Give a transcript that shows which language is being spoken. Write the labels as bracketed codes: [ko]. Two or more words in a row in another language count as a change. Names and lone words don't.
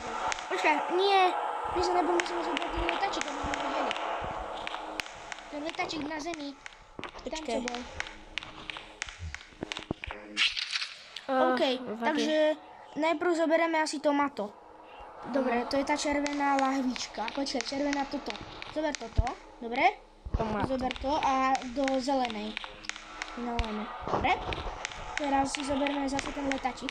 [pl] Poczekaj, nie. Nie, bo musimy zrobić ten letacik, aby nie wiedzieli. Ten letacik na ziemi. Tam co był. [sk] Okej, takže najprv zoberieme asi tomato. Dobre, to je tá červená lahvička. Počkaj, červená toto. Zober toto, dobre? Tomato. Zober to a do zelenej. Nalejme, dobre? Teraz si zoberme zase ten letacik.